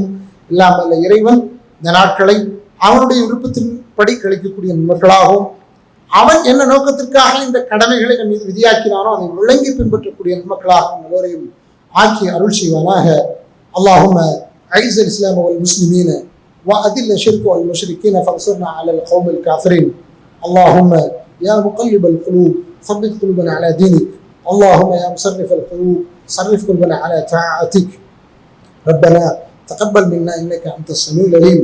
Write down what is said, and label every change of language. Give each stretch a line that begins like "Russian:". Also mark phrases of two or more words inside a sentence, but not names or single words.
Tamil: இல்லாமல் இறைவன் இந்த நாட்களை அவனுடைய விருப்பத்தின்படி கழிக்கக்கூடிய நண்பர்களாகவும், அவன் என்ன நோக்கத்திற்காக இந்த கடமைகளை நம் மீது விதியாக்கினானோ அதை விளங்கி பின்பற்றக்கூடிய நன்மக்களாக எல்லோரையும் ஆக்கி அருள் செய்வானாக.
Arabic: اللهم أعز الإسلام والمسلمين وأذل الشرك والمشركين فانصرنا على القوم الكافرين. اللهم يا مقلب القلوب ثبت قلوبنا على دينك. اللهم يا مصرف القلوب صرف قلوبنا على طاعتك. ربنا تقبل منا إنك أنت السميع العليم.